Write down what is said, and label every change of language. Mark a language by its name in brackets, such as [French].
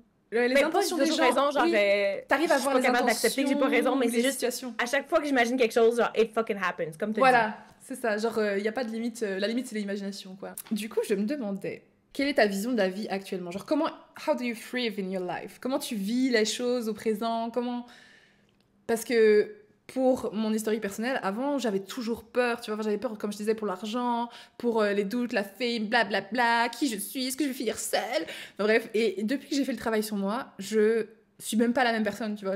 [French] les intentions des gens, raison, genre, t'arrives à voir les capable d'accepter que j'ai pas raison, mais c'est juste, à chaque fois que j'imagine quelque chose, genre, [English] it fucking happens, [French] comme tu dis. Voilà, c'est ça, genre, y a pas de limite, la limite, c'est l'imagination, quoi. Du coup, je me demandais, quelle est ta vision de la vie actuellement? [English] Genre, how do you thrive in your life? [French] Comment tu vis les choses au présent? Parce que pour mon historique personnel, avant, j'avais toujours peur, tu vois, j'avais peur, comme je disais, pour l'argent, pour les doutes, la fame, blablabla, qui je suis, est-ce que je vais finir seule? Enfin, bref, et depuis que j'ai fait le travail sur moi, je suis même pas la même personne, tu vois.